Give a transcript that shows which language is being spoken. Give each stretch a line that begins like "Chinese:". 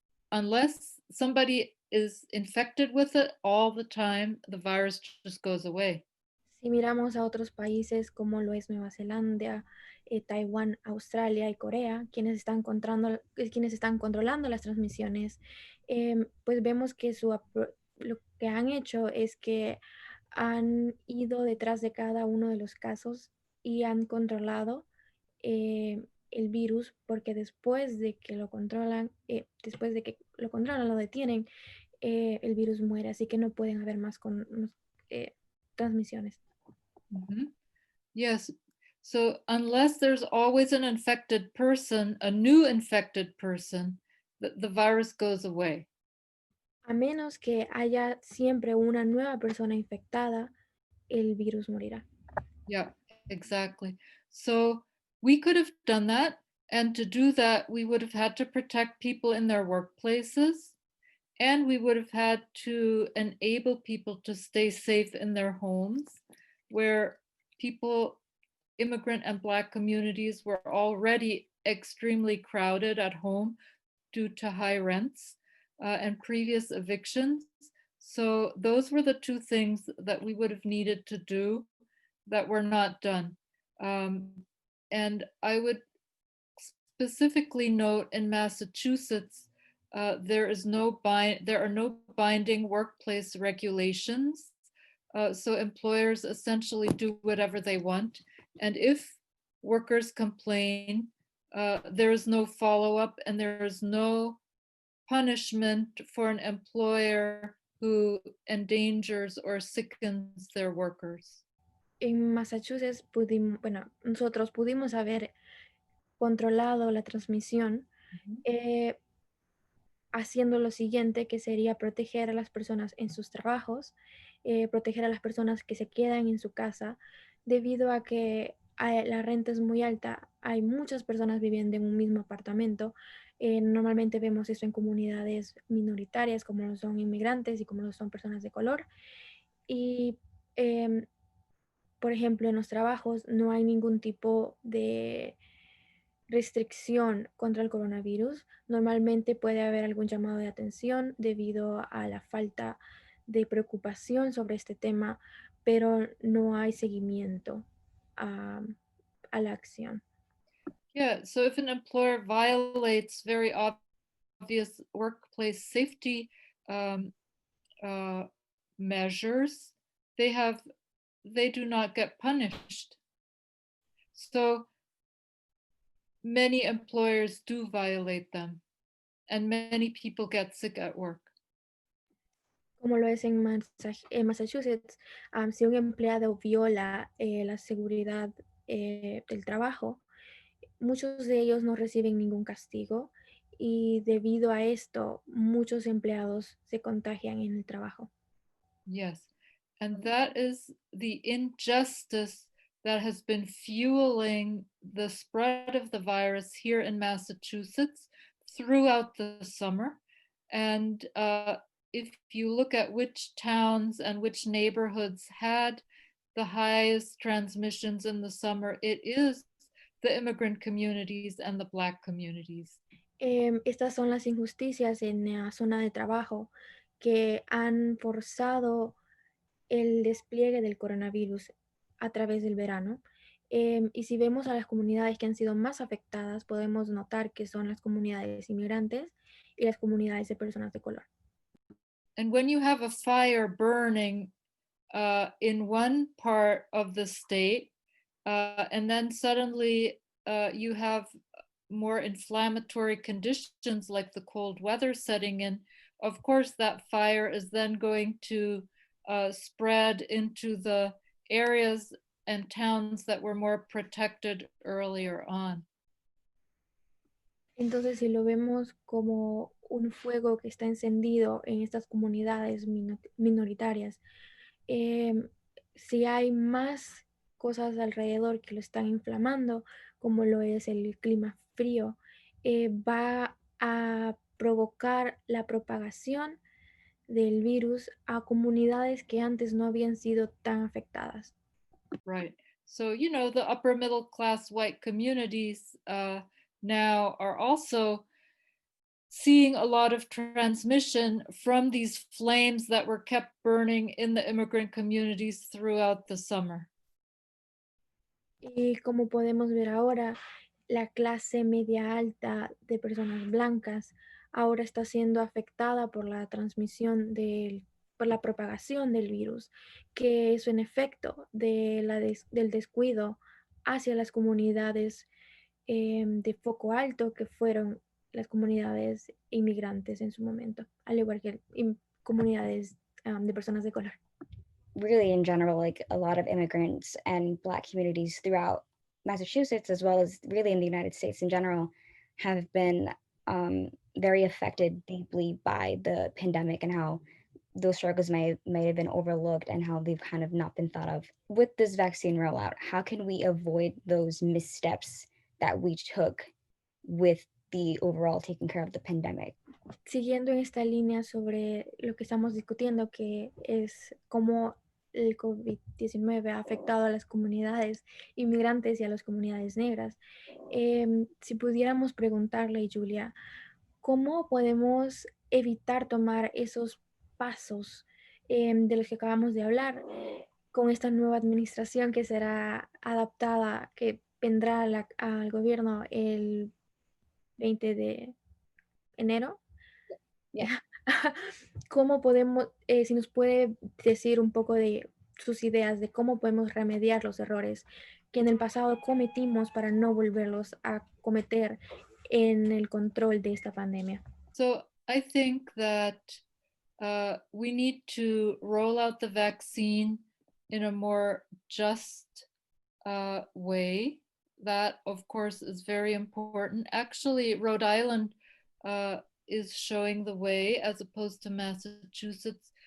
English: Unless somebody is infected with it all the time, the virus just goes away.
Spanish: Si miramos a otros países como lo es Nueva Zelanda, Taiwán, Australia y Corea, quienes están controlando las transmisiones, pues vemos que lo que han hecho es que han ido detrás de cada uno de los casos y han controlado el virus, porque después de que lo controlan, lo detienen, el virus muere, así que no pueden haber más transmisiones.
English: Mhm. Yes. So unless there's always an infected person, a new infected person, the virus goes away.
Spanish: A menos que haya siempre una nueva persona infectada, el virus morirá.
English: Yeah, exactly. So we could have done that. And to do that, we would have had to protect people in their workplaces. And we would have had to enable people to stay safe in their homes, where people, immigrant and Black communities, were already extremely crowded at home due to high rents and previous evictions. So those were the two things that we would have needed to do that were not done. And I would specifically note in Massachusetts, there are no binding workplace regulations. So employers essentially do whatever they want. And if workers complain, there is no follow-up and there is no punishment for an employer who endangers or sickens their workers.
Spanish: En Massachusetts nosotros pudimos haber controlado la transmisión Mhm. haciendo lo siguiente, que sería proteger a las personas en sus trabajos, proteger a las personas que se quedan en su casa, debido a que la renta es muy alta. Hay muchas personas viviendo en un mismo apartamento. Normalmente vemos eso en comunidades minoritarias, como lo son inmigrantes y como lo son personas de color. Y, por ejemplo, en los trabajos no hay ningún tipo de restricción contra el coronavirus. Normalmente puede haber algún llamado de atención debido a la falta de preocupación sobre este tema, pero no hay seguimiento a la acción.
English: Yeah, so if an employer violates very obvious workplace safety um, uh, measures, they do not get punished. So many employers do violate them, and many people get sick at work.
Spanish: Como lo es en Massachusetts, si un empleado viola la seguridad del trabajo, muchos de ellos no reciben ningún castigo y debido a esto, muchos empleados se contagian en el trabajo.
English: Yes, and that is the injustice that has been fueling the spread of the virus here in Massachusetts throughout the summer. And if you look at which towns and which neighborhoods had the highest transmissions in the summer, it is the immigrant communities and the Black communities.
Spanish: Estas son las injusticias en la zona de trabajo que han forzado el despliegue del coronavirus a través del verano. Y si vemos a las comunidades que han sido más afectadas, podemos notar que son las comunidades inmigrantes y las comunidades de personas de color.
English: And when you have a fire burning in one part of the state, and then suddenly you have more inflammatory conditions like the cold weather setting in, of course, that fire is then going to spread into the areas and towns that were more protected earlier on.
Spanish: Entonces, si lo vemos como un fuego que está encendido en estas comunidades minoritarias, si hay más cosas alrededor que lo están inflamando, como lo es el clima frío, va a provocar la propagación del virus a comunidades que antes no habían sido tan afectadas.
English: Right. So, you know, the upper middle class white communities now are also seeing a lot of transmission from these flames that were kept burning in the immigrant communities throughout the summer.
Spanish: Y como podemos ver ahora, la clase media alta de personas blancas ahora está siendo afectada por la transmisión por la propagación del virus, que es un efecto del descuido hacia las comunidades de foco alto, que fueron las comunidades inmigrantes en su momento, al igual que comunidades de personas de color.
English: Really, in general, like a lot of immigrants and Black communities throughout Massachusetts, as well as really in the United States in general, have been very affected deeply by the pandemic and how those struggles may have been overlooked and how they've kind of not been thought of. With this vaccine rollout, how can we avoid those missteps that we took with the overall taking care of the pandemic?
Spanish: Siguiendo en esta línea sobre lo que estamos discutiendo, que es cómo el COVID-19 ha afectado a las comunidades inmigrantes y a las comunidades negras. Si pudiéramos preguntarle, Julia, ¿cómo podemos evitar tomar esos pasos de los que acabamos de hablar con esta nueva administración que será adaptada, que vendrá al gobierno el 20 de enero?
English: Yeah.
Spanish: ¿Cómo podemos, si nos puede decir un poco de sus ideas de cómo podemos remediar los errores que en el pasado cometimos para no volverlos a cometer en el control de esta pandemia?
English: So I think that we need to roll out the vaccine in a more just way. That, of course, is very important. Actually, Rhode Island is showing the way as opposed to Massachusetts.